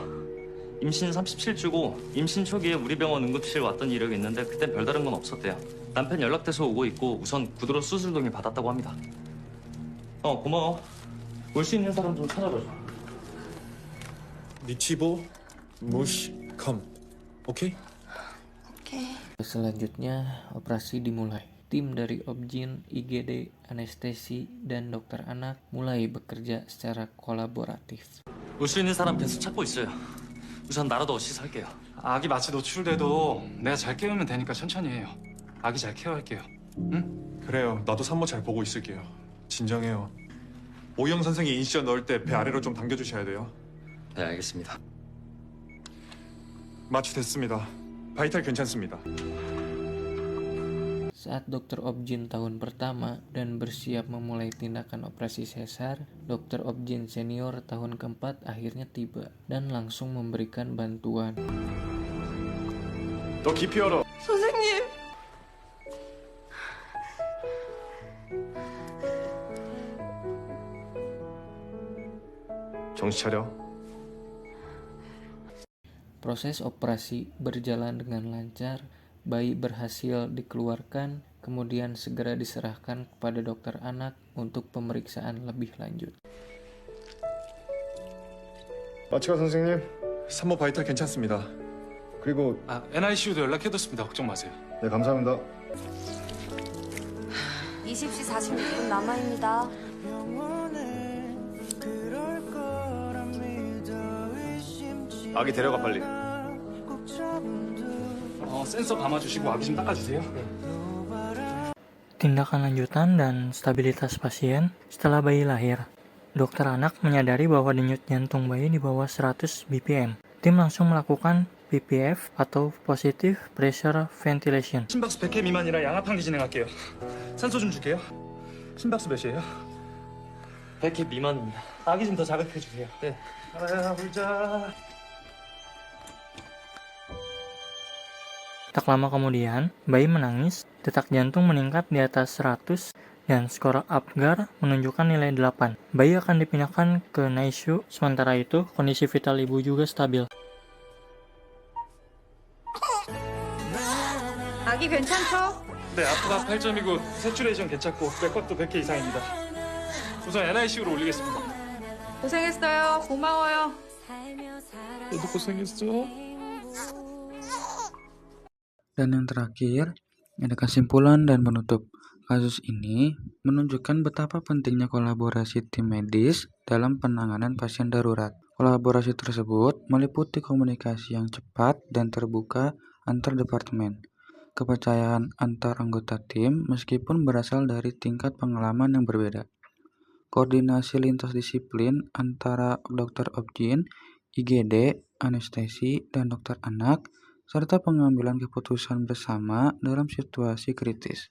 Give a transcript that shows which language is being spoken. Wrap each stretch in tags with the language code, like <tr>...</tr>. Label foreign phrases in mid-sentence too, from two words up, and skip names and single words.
<ko>임신 37주고 임신 초기에 우리 병원 응급실 왔던 이력이 있는데 그땐 별다른 건 없었대요. 남편 연락돼서 오고 있고 우선 구두로 수술 동의 받았다고 합니다. 고마워. 올 수 있는 사람 좀 찾아봐줘. 니치보 무시 컴. 오케이?</ko> <id>Selanjutnya, operasi dimulai. Tim dari Objin, IGD, anestesi, dan dokter anak mulai bekerja secara kolaboratif.</id> <ko>올 수 있는 사람 계속 찾고 있어요. 우선 나라도 없이 살게요. 아기 마취 노출돼도 내가 잘 깨우면 되니까 천천히 해요. 아기 잘 케어할게요. 응? 그래요. 나도 산모 잘 보고 있을게요. 진정해요. 오영 선생이 인시전 넣을 때 배 아래로 좀 당겨주셔야 돼요. 네, 알겠습니다. 마취 됐습니다. 바이탈 괜찮습니다.</ko> <id>Saat dokter Objin tahun pertama dan bersiap memulai tindakan operasi sesar, dokter Objin senior tahun keempat akhirnya tiba dan langsung memberikan bantuan.</id> <ko>너 깊이 열어. 선생님. 정신 차려.</ko> <id>Proses operasi berjalan dengan lancar, bayi berhasil dikeluarkan, kemudian segera diserahkan kepada dokter anak untuk pemeriksaan lebih lanjut.</id> <ko>마취가 선생님, 산모 바이탈 괜찮습니다. 그리고 NICU도 연락해뒀습니다. 걱정 마세요. 네 감사합니다. 20시 46분 남아입니다. 아기 데려가 빨리. 센서 감아주시고 아기 좀 닦아주세요.</ko> <id>Tindakan lanjutan dan stabilitas pasien setelah bayi lahir. Dokter anak menyadari bahwa denyut jantung bayi di bawah 100 bpm. Tim langsung melakukan PPF atau</id> <en>Positive Pressure Ventilation.</en> <ko>심박수 100회 미만이라 양압항기 진행할게요. 산소 좀 줄게요. 심박수 몇이에요? 100회 미만입니다. 아기 좀 더 자극해주세요. 네. 울자.</ko> <id>Tak lama kemudian, bayi menangis, detak jantung meningkat di atas 100, dan skor Apgar menunjukkan nilai 8. Bayi akan dipindahkan ke NICU, sementara itu kondisi vital ibu juga stabil.</id> <ko>아기 괜찮죠? 네, 아프가 8점이고 세츄레이션 괜찮고 맥박도 100회 이상입니다. 우선 NICU로 올리겠습니다. 고생했어요. 고마워요. 너도 고생했어.</ko> <id>Dan yang terakhir, ada kesimpulan dan penutup. Kasus ini menunjukkan betapa pentingnya kolaborasi tim medis dalam penanganan pasien darurat. Kolaborasi tersebut meliputi komunikasi yang cepat dan terbuka antar departemen, kepercayaan antar anggota tim meskipun berasal dari tingkat pengalaman yang berbeda, koordinasi lintas disiplin antara dokter obgyn, IGD, anestesi, dan dokter anak, serta pengambilan keputusan bersama dalam situasi kritis.</id>